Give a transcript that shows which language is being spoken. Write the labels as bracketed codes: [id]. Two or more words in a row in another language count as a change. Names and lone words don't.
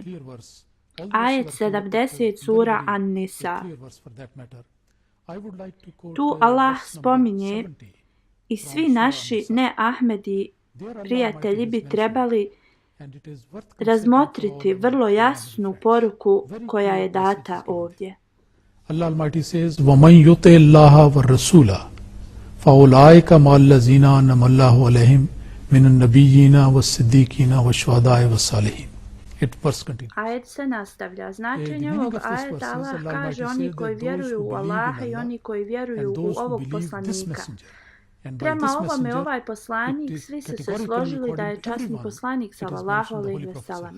[bs] Ajet 70 sura An-Nisa. Tu Allah spominje i svi naši ne Ahmedi prijatelji bi trebali razmotriti vrlo jasnu poruku koja je data ovdje. [en] Allah Almighty says, [ar] وَمَنْ يُطِعِ اللَّهَ وَالرَّسُولَ فَأُولَٰئِكَ مَعَ الَّذِينَ أَنْعَمَ اللَّهُ عَلَيْهِمْ مِنَ النَّبِيِّينَ وَالصِّدِّيقِينَ وَالشُّهَدَاءِ وَالصَّالِحِينَ. [bs] Ajet se nastavlja. Značenje ovog ajeta, Allah kaže oni koji vjeruju u Allaha i oni koji vjeruju u ovog poslanika. Prema ovome ovaj poslanik, svi su se složili da je časni poslanik [ar] صلى الله عليه وسلم.